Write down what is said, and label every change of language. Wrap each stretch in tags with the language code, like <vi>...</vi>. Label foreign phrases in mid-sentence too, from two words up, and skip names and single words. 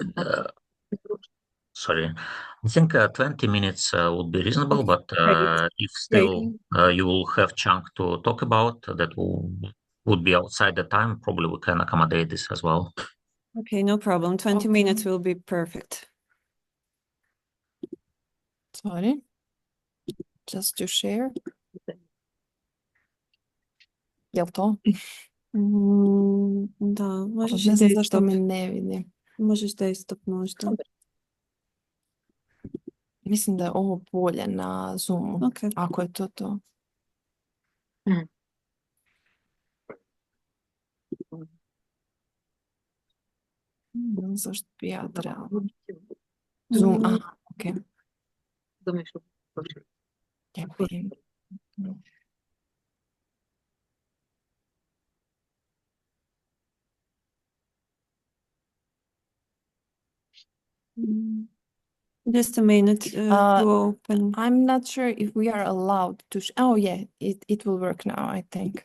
<en>Sorry, I think 20 minutes would be reasonable, but if still you will have chunk to talk about that would be outside the time, probably we can accommodate this as well. Okay, no problem. 20 minutes will be perfect. Sorry, just to share.</en> <sr>Jel to? Да, можеш Не и знам desktop. заšto me ne vidi. Možeš desktop možda. Mislim da je ovo bolje na Zoomu, ako je to. Ne znam zašto bi ja trebala. Zoom, aha, ok. Ja vidim.</sr> <en>Just a minute to open. I'm not sure if we are allowed to. Oh yeah, it will work now, I think.</en>